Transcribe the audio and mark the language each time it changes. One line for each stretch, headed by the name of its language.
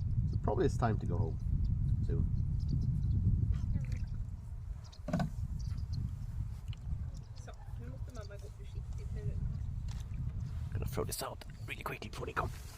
English: So probably it's time to go home soon.
Swedish: Så, nu måste mamma gå försiktigt nu.
English: I'm gonna throw this out really quickly before they come.